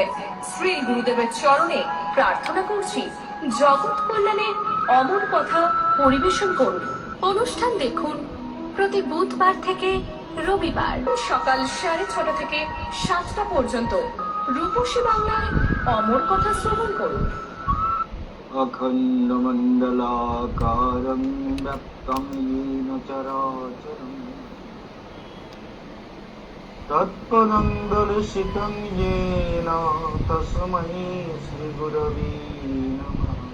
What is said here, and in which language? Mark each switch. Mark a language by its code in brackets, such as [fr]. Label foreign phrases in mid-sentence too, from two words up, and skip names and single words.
[bn] শ্রী গুরুদেবের চরণে প্রার্থনা করছি জগৎ কল্যাণে অমর কথা পরিবেশন করুন। অনুষ্ঠান দেখুন প্রতি বুধবার থেকে রবিবার সকাল 6:30 থেকে 7টা পর্যন্ত। রূপসী বাংলায় অমর কথা শ্রবণ করুন। [sa] अखंड मंडलाकारं व्याप्तं येन चराचरं तत्पदं दर्शितं येन तस्मै श्रीगुरवे नमः।